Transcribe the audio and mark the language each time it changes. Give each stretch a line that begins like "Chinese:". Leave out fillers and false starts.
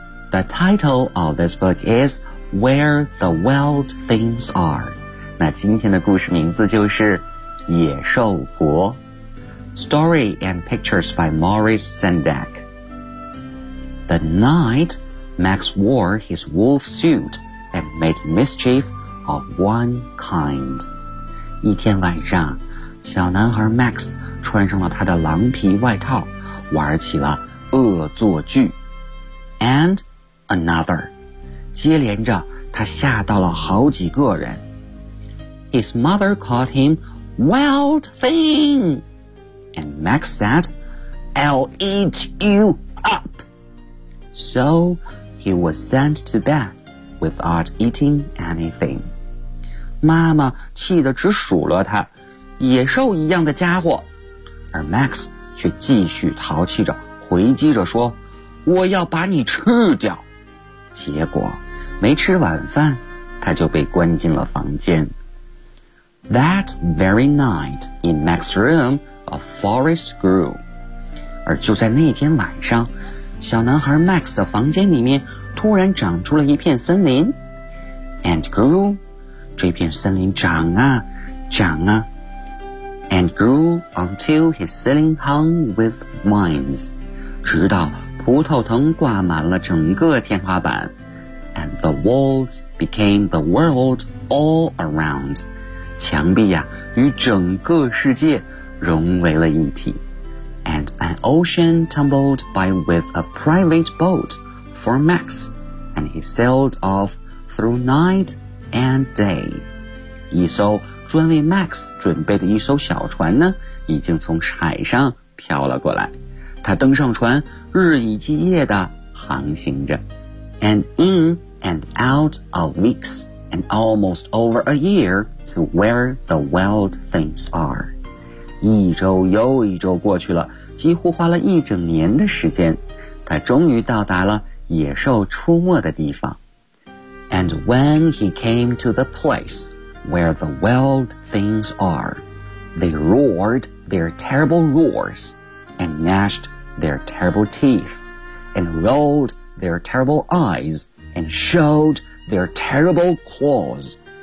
English: The title of this book is Where the Wild Things Are.
Chinese: 那今天的故事名字就是野兽国。
English: Story and pictures by Maurice Sendak. The night Max wore his wolf suit,and made mischief of one kind.
Chinese: 一天晚上，小男孩 Max 穿上了他的狼皮外套，玩起了恶作剧。
English: And another.
Chinese: 接连着，他吓到了好几个人。
English: His mother called him Wild Thing. And Max said, I'll eat you up. So he was sent to bed. Without eating anything.
Chinese: 妈妈气得直数落他，野兽一样的家伙。而 Max 却继续淘气着，回击着说，我要把你吃掉。结果没吃晚饭，他就被关进了房间。
English: That very night in Max's room, a forest grew.
Chinese: 而就在那天晚上，小男孩 Max 的房间里面突然长出了一片森林
English: and grew
Chinese: 这片森林长啊长啊
English: and grew until his ceiling hung with vines
Chinese: 直到葡萄藤挂满了整个天花板
English: and the walls became the world all around
Chinese: 墙壁啊与整个世界融为了一体
English: and an ocean tumbled by with a private boat for MaxAnd he sailed off through night and day.
Chinese: 一艘专为 Max 准备的一艘小船呢，已经从海上飘了过来。他登上船，日以继夜地航行着。
English: And in and out of weeks and almost over a year to where the wild things are.
Chinese: 一周又一周过去了，几乎花了一整年的时间，他终于到达了野兽出没的地方。
English: And when he came to the place where the wild things are, they roared their terrible roars, and gnashed their terrible teeth, and rolled their terrible eyes, and showed their terrible claws.